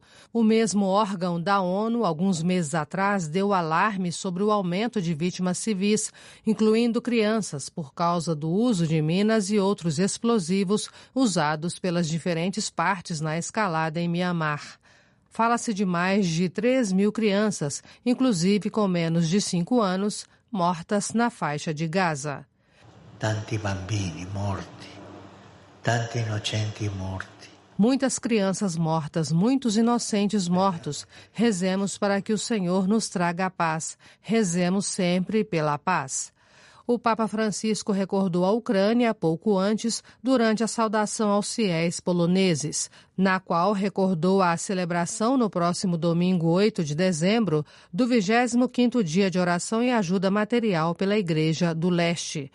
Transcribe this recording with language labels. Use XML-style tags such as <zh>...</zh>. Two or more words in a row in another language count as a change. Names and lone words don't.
<pt>O mesmo órgão da ONU, alguns meses atrás, deu alarme sobre o aumento de vítimas civis, incluindo crianças, por causa do uso de minas e outros explosivos usados pelas diferentes partes na escalada em Mianmar. Fala-se de mais de 3.000 crianças, inclusive com menos de 5 anos, mortas na faixa de Gaza.</pt> <it>Tanti bambini morti, tanti inocenti morti.</it> <pt>Muitas crianças mortas, muitos inocentes mortos. Rezemos para que o Senhor nos traga a paz. Rezemos sempre pela paz. O Papa Francisco recordou a Ucrânia pouco antes, durante a saudação aos fiéis poloneses, na qual recordou a celebração no próximo domingo 8 de dezembro do 25º dia de oração e ajuda material pela Igreja do Leste.</pt>